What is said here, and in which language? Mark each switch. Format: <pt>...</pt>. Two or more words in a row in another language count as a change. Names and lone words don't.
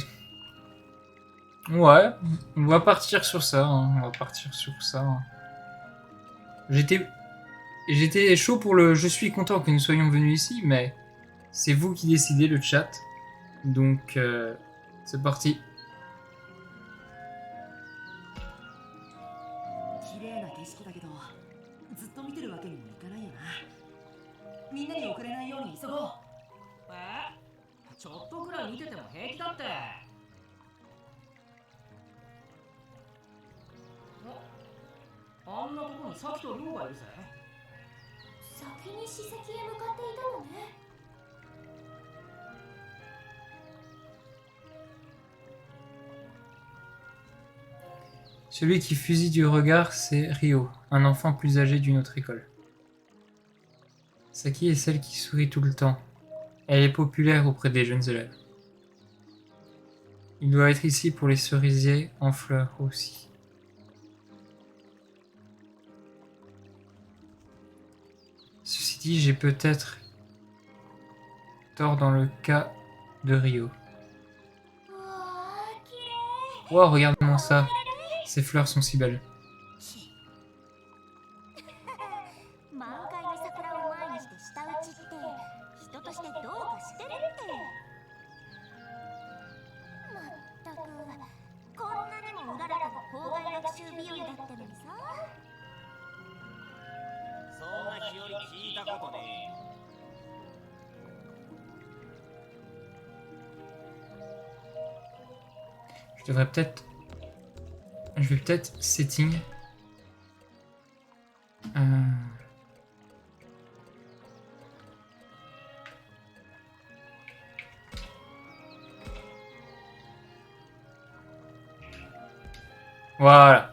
<fr>Ouais, on va partir sur ça. Hein. On va partir sur ça. Hein. J'étais chaud pour le... Je suis content que nous soyons venus ici, mais c'est vous qui décidez, le chat. Donc, c'est parti.</fr> <ja>綺麗な景色だけどずっと見てるわけにもいかないよなみんなに遅れないように急ごうちょっとくらい見てても平気だってあんなとこにサキとリョウがいるぜさ先に施設へ向かっていたのね。</ja> <fr>Celui qui fusille du regard, c'est Ryo, un enfant plus âgé d'une autre école. Saki est celle qui sourit tout le temps. Elle est populaire auprès des jeunes élèves. Il doit être ici pour les cerisiers en fleurs aussi. Ceci dit, j'ai peut-être tort dans le cas de Ryo. Wow, regarde-moi ça. Ces fleurs sont si belles.</fr> <ja>満開の桜を前にして舌打ちって人としてどうかしてるって。まったくこんなにもうららかな校外学習日和だったのにさ。そんな日和聞いたことねえ。</ja> <fr>Je devrais peut-être... Je vais peut-être setting. Voilà.</fr>